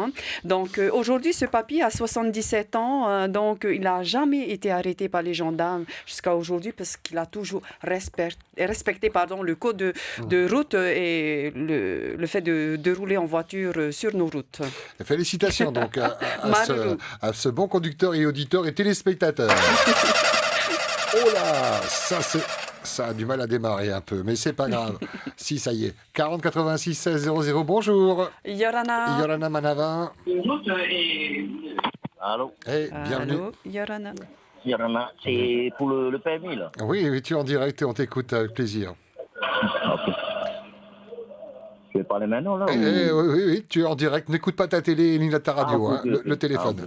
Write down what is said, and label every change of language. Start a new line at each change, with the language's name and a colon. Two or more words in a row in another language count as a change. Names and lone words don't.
French: Donc, aujourd'hui, ce papy a 77 ans, donc il n'a jamais été arrêté par les gendarmes jusqu'à aujourd'hui parce qu'il a toujours respecté le code de route et le fait de rouler en voiture sur nos routes. Félicitations donc à ce bon conducteur et auditeur et téléspectateur. Oh là, ça a du mal à démarrer un peu, mais c'est pas grave. Si, ça y est. 40 86 16 00, bonjour. Yorana.
Tahitian: Yorana Manava.
French: Allô. Bienvenue. Allô, Yorana. Yorana, c'est pour le permis, là. Oui, tu es en direct et on t'écoute avec plaisir. Ok. Je vais parler maintenant, là Oui, tu es en direct. N'écoute pas ta télé ni ta radio, le téléphone.